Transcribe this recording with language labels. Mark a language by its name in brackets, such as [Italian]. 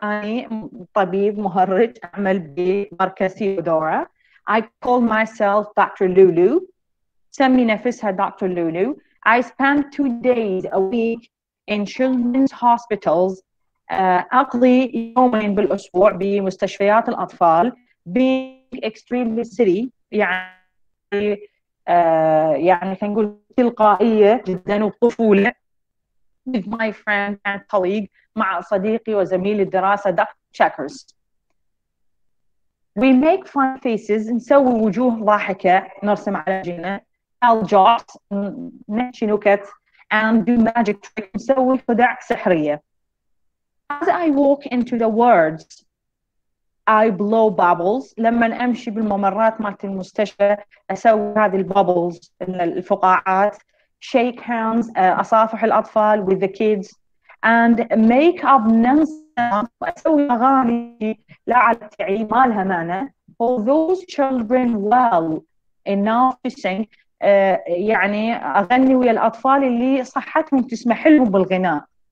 [Arabic] أنا طبيب مهرج أعمل بمركز ثيودورا. [English] I call myself Dr. Lulu. [Arabic] سمي نفسها Dr. [English] Lulu. I spend 2 days a week in children's hospitals. [Arabic] أقضي يومين بالأسبوع بمستشفيات الأطفال. [English] Being extremely silly، [Arabic] يعني يعني خلينا نقول تلقائية جدا وطفولة. [English] with my friend and colleague، [Arabic] مع صديقي وزميل الدراسة [English] Dr. Checkers. We make fun faces، [Arabic] نسوي وجوه ضاحكة، نرسم على وجهنا. [English] tell jokes, [Arabic] نحكي نكت [English] and do magic tricks, [Arabic] نسوي خدع سحرية. [English] As I walk into the words I blow bubbles. [Arabic] لما أمشي بالممرات مالت المستشفى أسوي هذه البابلز الفقاعات. [English] shake hands [Arabic] أصافح الأطفال [English] with the kids and make up nonsense [Arabic] وأسوي أغاني لا على التعي ما لها معنى [English] for those children well enough to sing. [Arabic] يعني أغني ويا الأطفال اللي صحتهم تسمح لهم بالغناء.